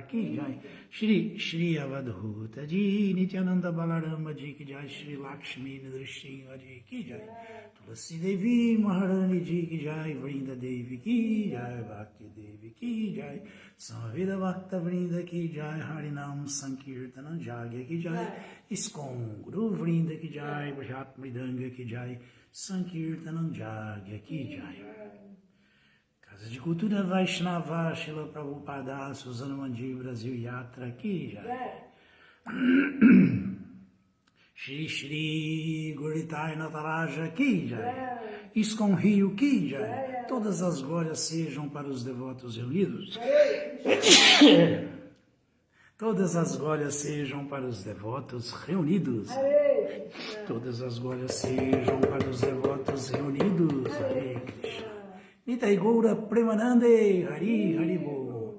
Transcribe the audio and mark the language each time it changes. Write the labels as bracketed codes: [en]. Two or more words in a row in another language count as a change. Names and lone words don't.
[hi] की जय श्री श्री अवधूत जी नित्यानन्द बलराम जी की जय श्री लक्ष्मी नृसिंह जी की जय तुलसी देवी महारानी जी की जय वृन्दा देवी की जय भक्ति देवी की जय सामवेद भक्त वृन्द की जय हरिनाम संकीर्तन यज्ञ की जय इस्कॉन गुरु वृन्द की जय भजत मृदंग की जय संकीर्तन यज्ञ की जय Casa de Cultura वैष्णव श्रील प्रभुपाद सुज़ाना मंडी ब्राज़ील यात्रा की जय श्री श्री गुरिताई नटराज की जय इस्कॉन रियो की जय [pt] ISKCON Rio Ki Jai Todas as glórias sejam para os devotos reunidos. Todas as glórias sejam para os devotos reunidos. Todas as glórias sejam para os devotos reunidos. [sa] Hare Krishna. Nitai Gaura Premanande Hari Haribo.